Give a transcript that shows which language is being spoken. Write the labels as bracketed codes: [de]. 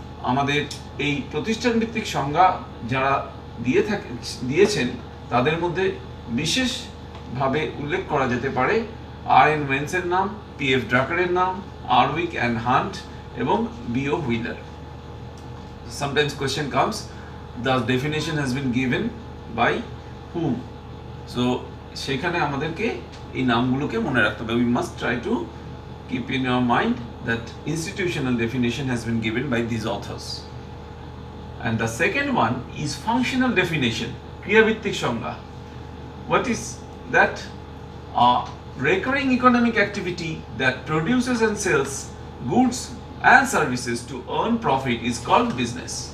[bn] আমাদের এই প্রতিষ্ঠান ভিত্তিক সংজ্ঞা যারা দিয়েছেন তাদের মধ্যে বিশেষভাবে উল্লেখ করা যেতে পারে R.N. ওয়েন্সের নাম, P.F. ড্রাকারের নাম, আরউইক অ্যান্ড হান্ট এবং B.O. Wheeler. [en] Sometimes question comes, the definition has been given by whom? [bn] So সেখানে আমাদেরকে এই নামগুলোকে মনে রাখতে হবে। [en] We must try to keep in your mind that institutional definition has been given by these authors. And the second one is functional definition, [bn] ক্রিয়া ভিত্তিক সংজ্ঞা. [en] What is that? A recurring economic activity that produces and sells goods and services to earn profit is called business.